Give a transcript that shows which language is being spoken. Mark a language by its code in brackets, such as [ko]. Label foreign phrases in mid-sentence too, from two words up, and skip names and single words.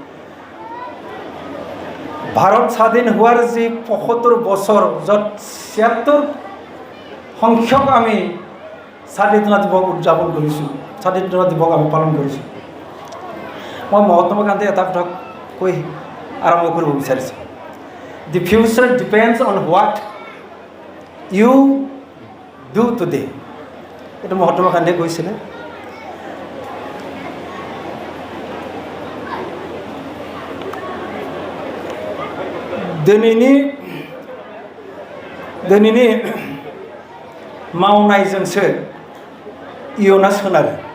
[as] ভাৰত স্বাধীন হোৱাৰ যি ৭৫ বছৰ য'ত ৭৬ সংখ্যক আমি স্বাধীনতা দিৱস উদযাপন কৰিছোঁ স্বাধীনতা দিৱস আমি পালন কৰিছোঁ মই মহাত্মা গান্ধী এটা কথা কৈ আৰম্ভ কৰিব বিচাৰিছোঁ [en] The future depends on what you do today. [as] এটা মহাত্মা গান্ধীয়ে কৈছিলে [brx] दिनैनि मावनायजोंसो इयुना सोनारो